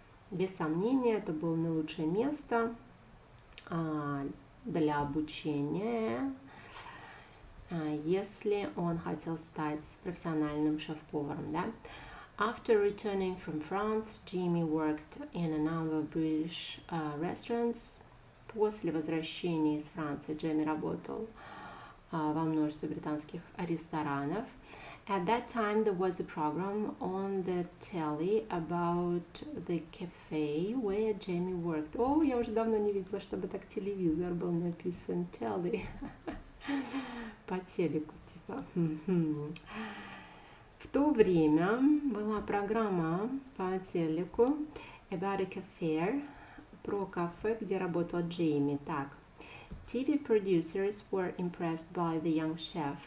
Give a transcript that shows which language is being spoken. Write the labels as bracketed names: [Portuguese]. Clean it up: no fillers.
[Russian] Без сомнения, это было наилучшее место для обучения, если он хотел стать профессиональным шеф-поваром, да? [English] After returning from France, Jamie worked in a number of British restaurants. [Russian] После возвращения из Франции Джейми работал во множестве британских ресторанов. [English] At that time, there was a program on the telly about the cafe where Jamie worked. [Russian] О, я уже давно не видела, чтобы так телевизор был написан telly. По телеку, типа. В то время была программа по телеку [English] about a cafe, [Russian] про кафе, где работал Джейми. Так. [English] TV producers were impressed by the young chef.